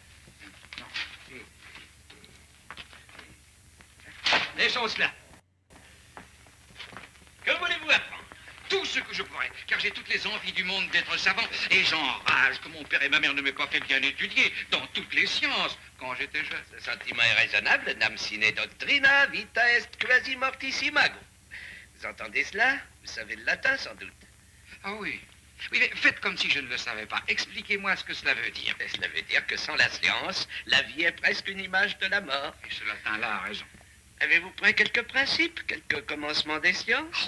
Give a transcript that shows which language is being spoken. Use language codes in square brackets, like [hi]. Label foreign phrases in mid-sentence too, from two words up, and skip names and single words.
[fr] Laissons cela. Que voulez-vous apprendre? Tout ce que je pourrais, car j'ai toutes les envies du monde d'être savant, et j'enrage que mon père et ma mère ne m'aient pas fait bien étudier dans toutes les sciences quand j'étais jeune. Ce sentiment est raisonnable, [la] nam sine doctrina, vita est quasi mortissimago. [fr] Vous entendez cela? Vous savez le latin, sans doute. Ah oui. Oui, mais faites comme si je ne le savais pas. Expliquez-moi ce que cela veut dire. Et cela veut dire que sans la science, la vie est presque une image de la mort. Et ce latin-là a raison. Avez-vous pris quelques principes, quelques commencements des sciences?